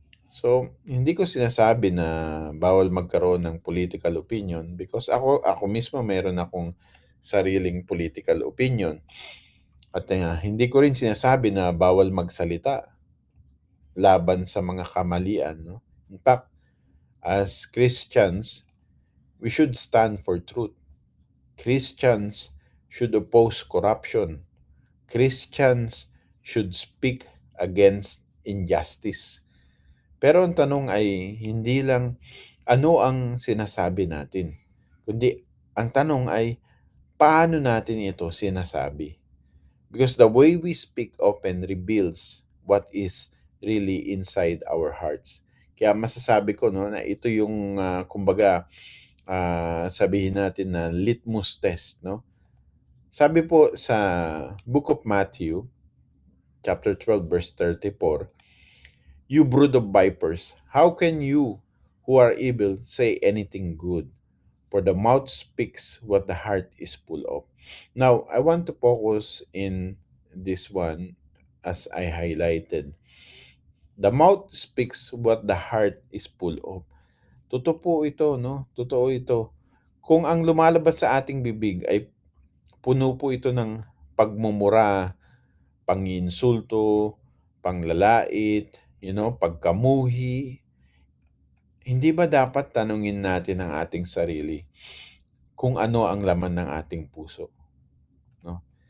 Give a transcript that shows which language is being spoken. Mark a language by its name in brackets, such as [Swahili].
[Filipino] So, hindi ko sinasabi na bawal magkaroon ng political opinion because ako mismo meron akong sariling political opinion. At hindi ko rin sinasabi na bawal magsalita laban sa mga kamalian, no? [English] In fact, as Christians, we should stand for truth. Christians should oppose corruption. Christians should speak against injustice. [Filipino] Pero ang tanong ay hindi lang ano ang sinasabi natin, kundi ang tanong ay paano natin ito sinasabi? [English] Because the way we speak often reveals what is really inside our hearts. [Filipino] Kaya masasabi ko no na ito yung kumbaga sabihin natin na litmus test, no? Sabi po sa [English] Book of Matthew, chapter 12 verse 34, "You brood of vipers, how can you who are evil say anything good? For the mouth speaks what the heart is full of." Now, I want to focus in this one as I highlighted. The mouth speaks what the heart is full of. [Filipino] Totoo po ito, no? Totoo ito. Kung ang lumalabas sa ating bibig ay puno po ito ng pagmumura, panginsulto, panglalait, pagkamuhi, hindi ba dapat tanungin natin ang ating sarili kung ano ang laman ng ating puso, no?